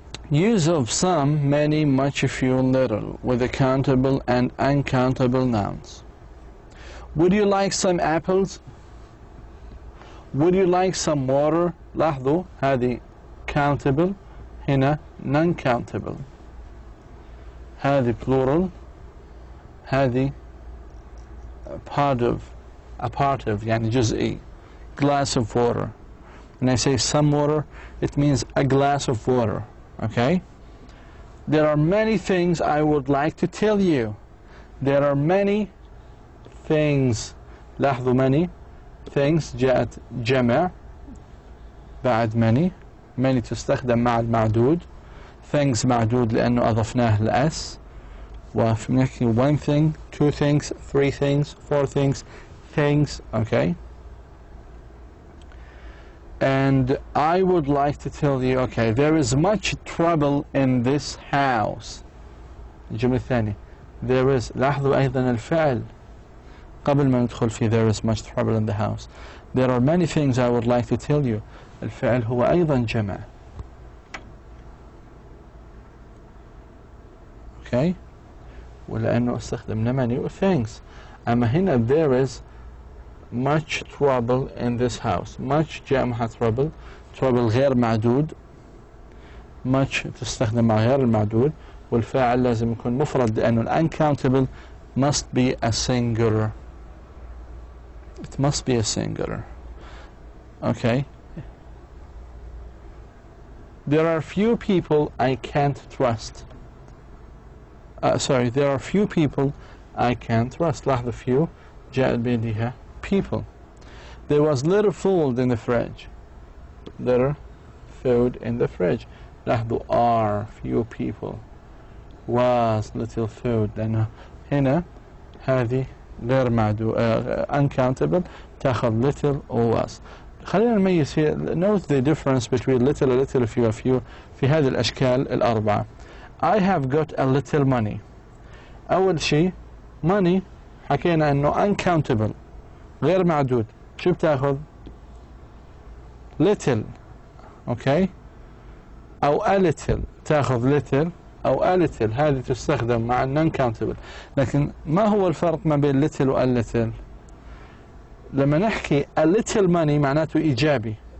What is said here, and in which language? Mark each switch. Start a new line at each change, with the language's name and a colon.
English: Use of some, many, much, few, little with the countable and uncountable nouns. Would you like some apples? Would you like some water?
Arabic: لاحظوا هذه countable, هنا non-countable. هذه plural, هذه part of يعني جزئي.
English: Glass of water. When I say some water, it means a glass of water. Okay? There are many things I would like to tell you. There are many things.
Arabic: لاحظوا many things جاءت جمع بعد many تستخدم مع المعدود. things معدود لأنه أضفناه لأس. وفي
English: one thing, 2 things, 3 things, 4 things, things, okay? And I would like to tell you, okay, there is much trouble in this house.
Arabic: الجملة الثانية.
English: There is,
Arabic: لاحظوا أيضا الفعل قبل ما ندخل في
English: there is much trouble in the house. There are many things I would like to tell you.
Arabic: الفعل هو أيضا جمع.
English: Okay?
Arabic: ولأنه استخدمنا many و things. أما هنا
English: there is much trouble in this house.
Arabic: much جاء مع trouble. trouble غير معدود. much تستخدم مع غير المعدود. والفاعل لازم يكون مفرد لأنه
English: uncountable must be a singular. It must be a singular. Okay? There are few people I can't trust. Sorry, there are few people I can't trust.
Arabic: لاحظوا few جاء بيدها people.
English: There was little food in the fridge. Little food in the fridge.
Arabic: لاحظوا
English: are few people. Was little food.
Arabic: لأنه هنا هذه غير معدود uncountable تأخذ
English: little or was.
Arabic: خلينا نميز في
English: note the difference between little, a little, few, a few
Arabic: في هذه الأشكال الأربعة.
English: I have got a little money.
Arabic: أول شيء money حكينا إنه uncountable غير معدود. شو بتاخذ؟ little.
English: okay?
Arabic: أو a little تأخذ little أو a little. هذه تستخدم مع non-countable. لكن ما هو الفرق ما بين little و a little؟ لما نحكي
English: a little money
Arabic: معناته إيجابي.